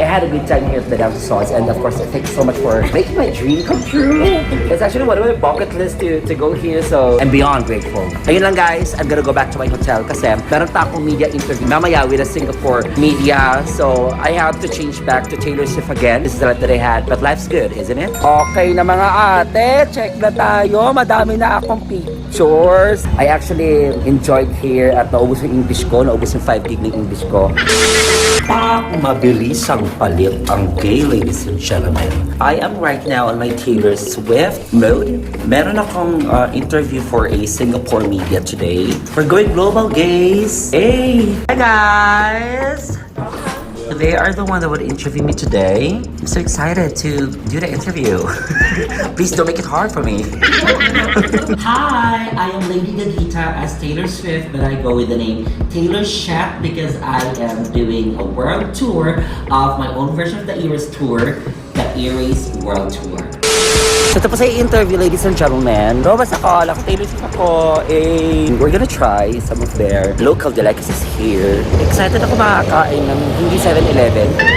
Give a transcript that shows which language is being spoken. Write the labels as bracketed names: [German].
[English] I had a good time here at Madame Tussauds, and of course, thank you so much for making my dream come true. It's actually one of my bucket list to go here, so I'm beyond grateful. Ayun lang guys, I'm gonna go back to my hotel [Filipino] kasi meron pa akong media interview mamaya [English] with the Singapore media, so I have to change back to Taylor Swift again. This is the life that I had, but life's good, isn't it? [Filipino] Okay na mga ate, check na tayo. Madami na akong pictures. [English] I actually enjoyed here [Filipino] at naubos yung English ko, naubos yung 5 gig ng English ko. Mabilis ang palit ang gay, [English] ladies and gentlemen. I am right now on my Taylor Swift mode. [Filipino] Meron akong interview [English] for a Singapore media today. We're going global, gays. Hey! Hi, guys! They are the one that would interview me today. I'm so excited to do the interview. Please don't make it hard for me. Hi, I am Lady Gagita as Taylor Swift, but I go with the name Taylor Swift because I am doing a world tour of my own version of the Eras Tour, the Eras World Tour. [Filipino] So tapos ay interview, [English] ladies and gentlemen. [Filipino] Robas ako, Taylor Swift ako. [English] We're gonna try some of their local delicacies here. [Filipino] Excited ako makakain ng hindi 7-Eleven.